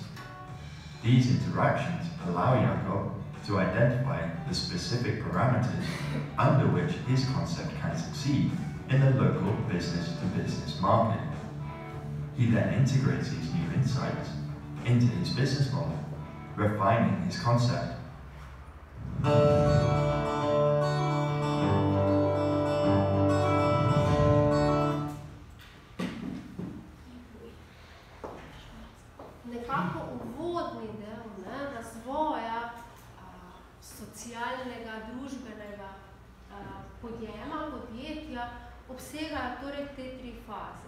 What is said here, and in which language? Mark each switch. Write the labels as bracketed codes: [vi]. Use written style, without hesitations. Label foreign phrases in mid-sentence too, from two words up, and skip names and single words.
[en] These interactions allow Jakob to identify the specific parameters under which his concept can succeed in the local business-to-business market. He then integrates these new insights into his business model, refining his concept. [sl] Nekako uvodni del razvoja socialnega, družbenega podjetja obsegajo torej te tri faze.